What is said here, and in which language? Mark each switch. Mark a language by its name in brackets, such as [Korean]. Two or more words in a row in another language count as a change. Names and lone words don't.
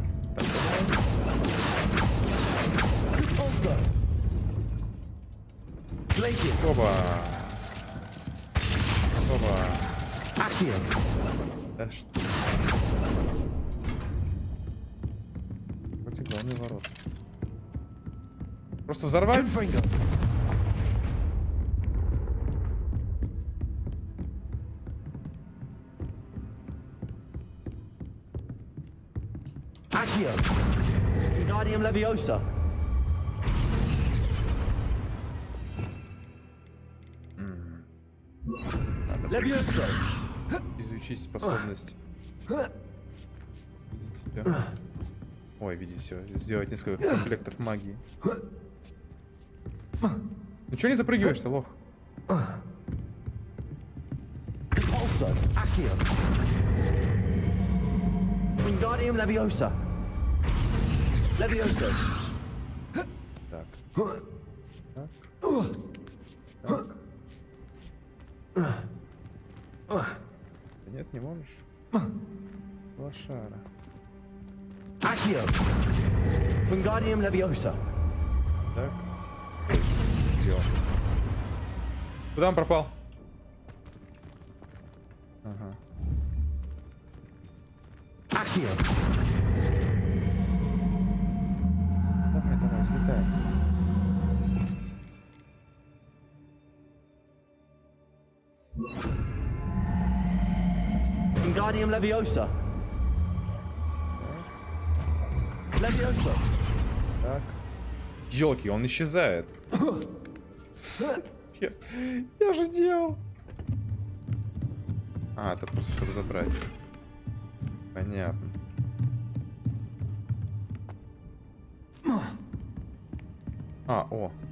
[Russian] Так, Оба. Оба. Да что? Главный ворот. Просто взорвать? Accio. Wingardium Leviosa. Leviosa. Изучить способность. Ой, видите, все. Сделать несколько комплектов магии. Ну чё не запрыгиваешь-то, лох? Wingardium Leviosa. Leviosa. Так. Так. Так. Нет, не можешь? Лошара. Accio. Wingardium Leviosa. Так. Где он? Куда он пропал? Ага. Accio. Давай, взлетай. Wingardium Leviosa. Leviosa. Так. Ёлки, он исчезает. Я же делал. А, это просто чтобы забрать. Понятно. А, о.